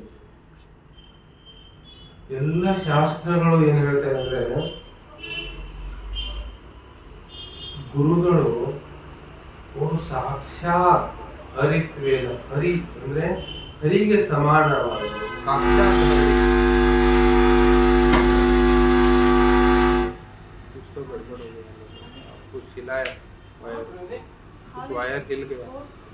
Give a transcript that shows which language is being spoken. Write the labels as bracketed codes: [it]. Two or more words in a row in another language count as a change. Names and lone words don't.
[kn] ಎಲ್ಲ ಶಾಸ್ತ್ರಗಳು ಏನ್ ಹೇಳ್ತಾರೆ ಅಂದ್ರೆ ಗುರುಗಳು ಅವರು ಸಾಕ್ಷಾತ್ ಹರಿತ್ವೇನ, ಹರಿ ಅಂದ್ರೆ ಹರಿಗೆ ಸಮಾನವಾದವರು, ಸಾಕ್ಷಾತ್ ಹರಿ. [hi] कुछ तो गड़बड़ हो गया, कुछ हिलाया वायर, कुछ वायर हिल गया.